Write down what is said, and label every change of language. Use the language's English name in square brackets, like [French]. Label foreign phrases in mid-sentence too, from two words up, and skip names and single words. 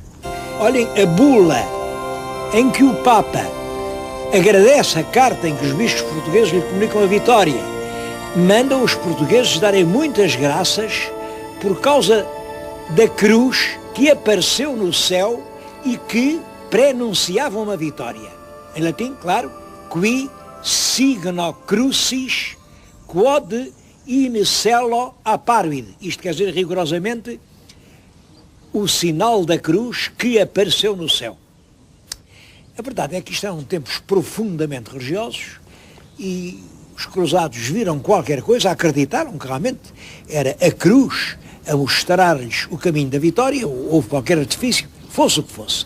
[Portuguese] Olhem a bula em que o Papa agradece a carta em que os bispos portugueses lhe comunicam a vitória, manda os portugueses darem muitas graças por causa da cruz que apareceu no céu e que prenunciava uma vitória. Em latim, claro, [Latin] qui signo crucis quod in cielo apparuit. [Portuguese] Isto quer dizer rigorosamente o sinal da cruz que apareceu no céu. A verdade é que isto eram tempos profundamente religiosos e os cruzados viram qualquer coisa, acreditaram que realmente era a cruz a mostrar-lhes o caminho da vitória, ou houve qualquer artifício, fosse o que fosse.